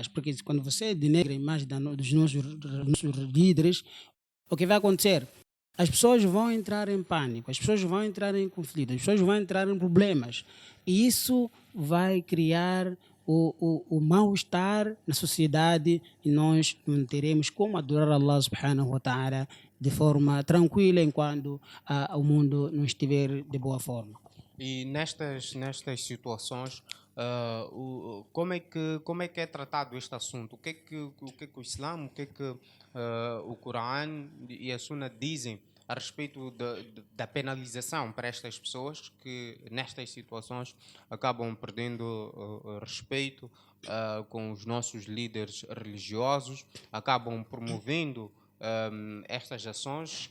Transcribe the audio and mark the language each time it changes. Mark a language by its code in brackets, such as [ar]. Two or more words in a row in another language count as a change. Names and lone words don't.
[pt] Porque quando você denegra a imagem dos nossos líderes, o que vai acontecer? As pessoas vão entrar em pânico, as pessoas vão entrar em conflito, as pessoas vão entrar em problemas. E isso vai criar o mal-estar na sociedade, e nós não teremos como adorar [ar] الله سبحانه وتعالى [pt] de forma tranquila enquanto o mundo não estiver de boa forma. E nestas situações, como é que é tratado este assunto? O que é que o Islã, o que é que o Corão e a Sunna dizem a respeito da penalização para estas pessoas que nestas situações acabam perdendo respeito com os nossos líderes religiosos, acabam promovendo estas ações?